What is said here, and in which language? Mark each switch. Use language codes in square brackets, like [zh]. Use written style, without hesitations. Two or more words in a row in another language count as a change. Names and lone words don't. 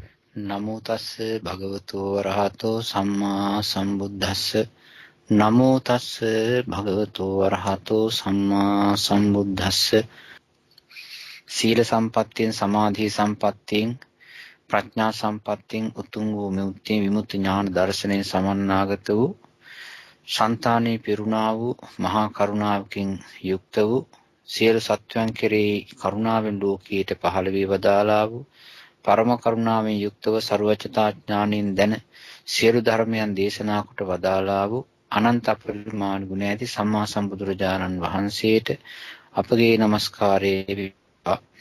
[pi] නමෝ තස්ස භගවතු වරහතෝ සම්මා සම්බුද්දස්ස නමෝ තස්ස භගවතු වරහතෝ සම්මා සම්බුද්දස්ස [si] සීල සම්පත්තියෙන් සමාධි සම්පත්තියෙන් ප්‍රඥා සම්පත්තියෙන් උතුම් වූ විමුක්ති ඥාන දර්ශනයෙන් සමන්නාගත වූ సంతాනේ පිරුණා වූ මහා කරුණාවකින් යුක්ත වූ සියලු සත්වයන් කෙරෙහි කරුණාවෙන් ලෝකීයට පහළ වී වදාළා වූ පරම කරුණාවෙන් යුක්තව ਸਰවචතා ඥාණයෙන් දැන සියලු ධර්මයන් දේශනා කොට වදාළා වූ අනන්ත අපරිමාණ ගුණ ඇති සම්මා සම්බුදුරජාණන් වහන්සේට අපගේ নমස්කාරය වේවා.